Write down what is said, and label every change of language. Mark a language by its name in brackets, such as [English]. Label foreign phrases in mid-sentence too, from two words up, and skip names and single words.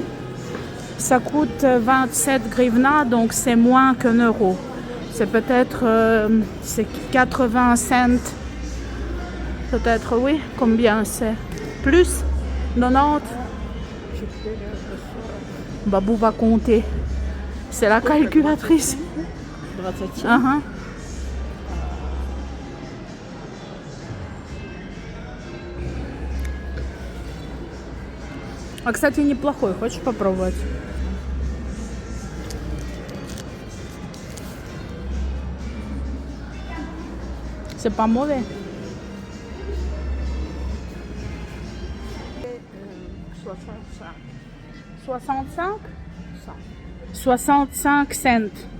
[French] Ça coûte 27 grivna, donc c'est moins qu'1 €. C'est peut-être 80 cents. Peut-être, oui. Combien c'est? Plus? 90? Babou va compter. C'est la calculatrice. Uh-huh. [Russian] А, кстати, неплохой. Хочешь попробовать? [French] C'est pas mauvais. 65. 65? 65 cents.